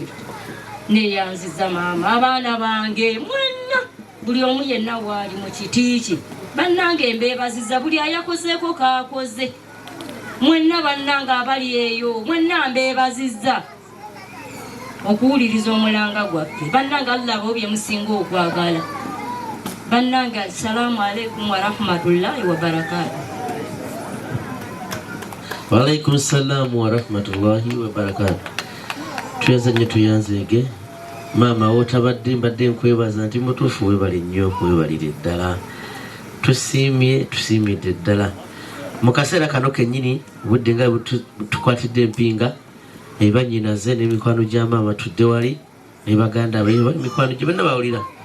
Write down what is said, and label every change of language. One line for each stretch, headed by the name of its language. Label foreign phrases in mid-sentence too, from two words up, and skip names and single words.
Ganda: Neeyanziza maama, abaana bange mwenna, buli omu yenna waali mu kiti kye. Bannange mbeebaziza buli ayakozeeko kaakoze. Mwenna bannange abali eyo, mwenna mbeebazizza okuwuliriza omulanga gwaffe. Bannange Allah bo bye musinga okwagala. Bannange
Arabic: السلام عليكم ورحمة الله وبركاته. وعليكم السلام ورحمة الله وبركاته.
Ganda: Tuyanze nnyo tuyanzeege. Maama wotabadde mbadde nkwebaza nti mutuufu weebale nnyo, weebalire ddala. Tusiimidde ddala. Mu kaseera kano kennyini budde nga tukwatidde empinga, eba nnyinaze n'emikwano gya maama tudde wali, ne baganda be bali mikwano gye bonna bawulira.